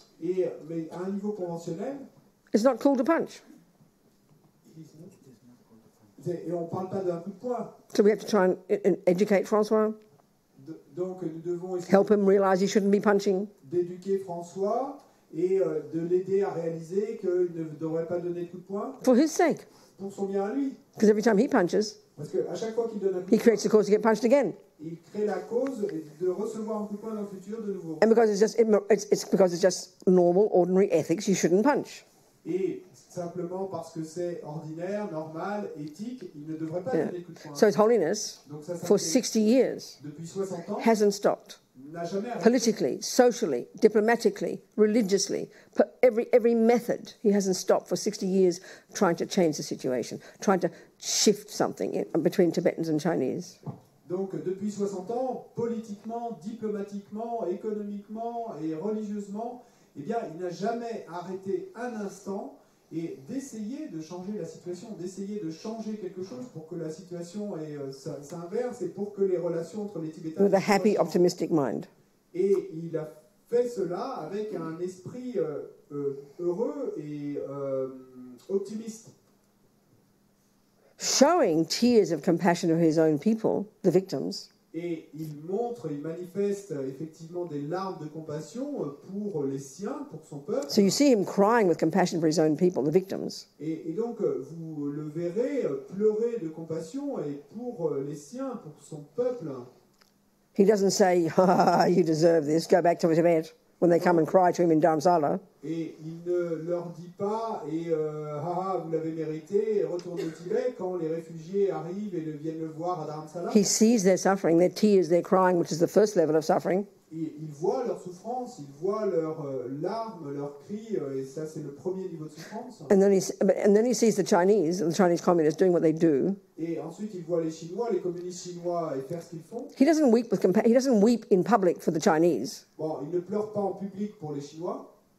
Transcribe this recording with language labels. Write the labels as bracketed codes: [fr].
[fr] Mais à un niveau conventionnel, [en] it's not cool to punch. [fr] et on ne parle pas d'un coup de poing. [en] So we have to try and educate Francois, [fr] Donc nous devons essayer [en] help him realize he shouldn't be punching. [fr] d'éduquer François et de l'aider à réaliser qu'il ne devrait pas donner de coup de poing [en] For his sake. [fr] pour son bien à lui. [en] Because every time he punches, [fr] Parce qu'à chaque fois qu'il donne un coup [en] he [fr] de poing, [en] creates the cause to get punched again. [fr] il crée la cause de recevoir un coup de poing dans le futur de nouveau. [en] And because it's because it's just normal, ordinary ethics, you shouldn't punch. [fr] Et simplement parce que c'est ordinaire, normal, éthique, il ne devrait pas [en] Yeah. [fr] donner de coup de poing. [en] So His Holiness, [fr] Donc ça, [en] for 60 years, [fr] depuis 60 ans, [en] hasn't stopped. [fr] n'a jamais arrêté. [en] Politically, socially, diplomatically, religiously, every method, he hasn't stopped for 60 years trying to change the situation, trying to shift something between Tibetans and Chinese. [fr] Donc depuis 60 ans, politiquement, diplomatiquement, économiquement et religieusement, eh bien, il n'a jamais arrêté un instant et d'essayer de changer la situation, d'essayer de changer quelque chose pour que la situation s'inverse et pour que les relations entre les Tibétains... [en] With a happy, optimistic mind. [fr] Et il a fait cela avec un esprit heureux et optimiste. [en] Showing tears of compassion of his own people, the victims. [fr] Et il manifeste effectivement des larmes de compassion pour les siens, pour son peuple. [en] So you see him crying with compassion for his own people, the victims. [fr] Et donc vous le verrez pleurer de compassion et pour les siens, pour son peuple. [en] He doesn't say, you deserve this, go back to Tibet, when they come and cry to him in Dharamsala. [fr] Et il ne leur dit pas, vous l'avez mérité, retournez au Tibet quand les réfugiés arrivent et viennent le voir à Dharamsala. [en] He sees their suffering, their tears, their crying, which is the first level of suffering. [fr] Et il voit leur souffrance, il voit leurs larmes, leurs cris, et ça c'est le premier niveau de souffrance. [en] And then he sees the Chinese communists doing what they do. [fr] Et ensuite il voit les Chinois, les communistes chinois faire ce qu'ils font. [en] He doesn't weep in public for the Chinese. [fr] Bon, il ne pleure pas en public pour les Chinois.